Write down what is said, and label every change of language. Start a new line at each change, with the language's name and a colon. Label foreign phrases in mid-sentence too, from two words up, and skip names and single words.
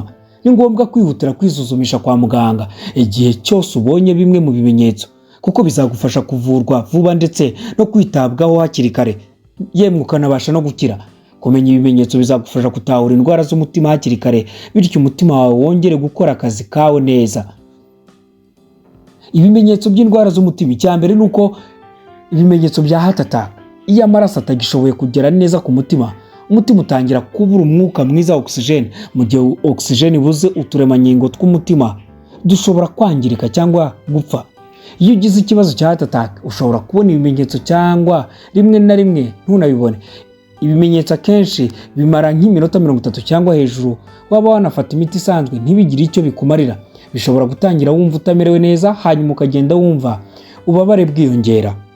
Kinyarwanda: Ni ngombwa kwihutira kwisuzumisha kwa muganga igihe cyose ubonye bimwe mu bimenyetso, kuko bizagufasha kuvurwa vuba ndetse no kwitabwaho hakiri kare, yemwe ukanabasha no gukira. Kumenya ibimenyetso bizagufasha gutahura indwara z'umutima hakiri kare, bityo umutima wawe wongere gukora akazi kawe neza. Ibimenyetso by'indwara z'umutima, icyambere nuko ibimenyetso bya
English: heart attack.
Kinyarwanda: Iyo amaraso atagishoboye kugera neza ku mutima, umutima utangira kubura umwuka mwiza wa oxygen. Mu gihe oxygen ibuze, uturemangingo tw'umutima dushobora kwangirika cyangwa gupfa. Iyo ugize ikibazo cya
English: heart attack,
Kinyarwanda: ushobora kubona ibimenyetso cyangwa rimwe na rimwe ntunabibone. Ibimenyetso akenshi bimara nk'iminota 30 cyangwa hejuru. Waba wanafata imiti isanzwe ntibigire icyo bikumarira. Bishobora gutangira wumva utamerewe neza, hanyuma ukagenda wumva ubabare bwiyongera.